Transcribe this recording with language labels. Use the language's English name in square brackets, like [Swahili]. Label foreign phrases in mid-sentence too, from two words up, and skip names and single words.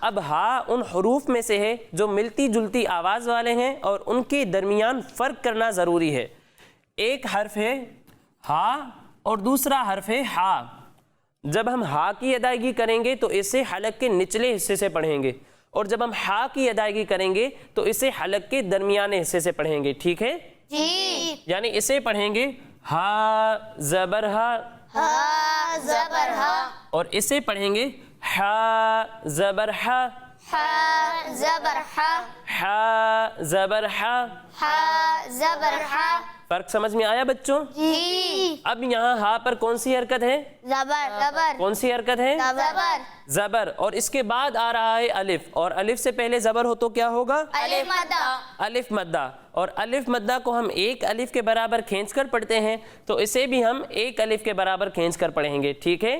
[Urdu] اب ہا ان حروف میں سے ہے جو ملتی جلتی آواز والے ہیں اور ان کے درمیان فرق کرنا ضروری ہے. ایک حرف ہے ہا اور دوسرا حرف ہے ہا. جب ہم ہا کی ادائیگی کریں گے تو اسے حلق کے نچلے حصے سے پڑھیں گے اور جب ہم ہا کی ادائیگی کریں گے تو اسے حلق کے درمیانے حصے سے پڑھیں گے، ٹھیک ہے؟ جی یعنی اسے پڑھیں گے ہا زبر ہا، ہا زبر ہا، اور اسے پڑھیں گے ہا زبر ہا، ہا زبر ہا، ہا زبر ہا۔ ہا زبر ہا۔ فرق سمجھ میں آیا بچوں؟ جی اب یہاں ہا پر کون سی حرکت ہے؟ زبر زبر کون سی حرکت ہے؟ زبر زبر، اور اس کے بعد آ رہا ہے الف، اور الف سے پہلے زبر ہو تو کیا ہوگا؟ الف مدہ۔ الف مدہ، اور الف مدہ کو ہم ایک الف کے برابر کھینچ کر پڑھتے ہیں، تو اسے بھی ہم ایک الف کے برابر کھینچ کر پڑھیں گے، ٹھیک ہے؟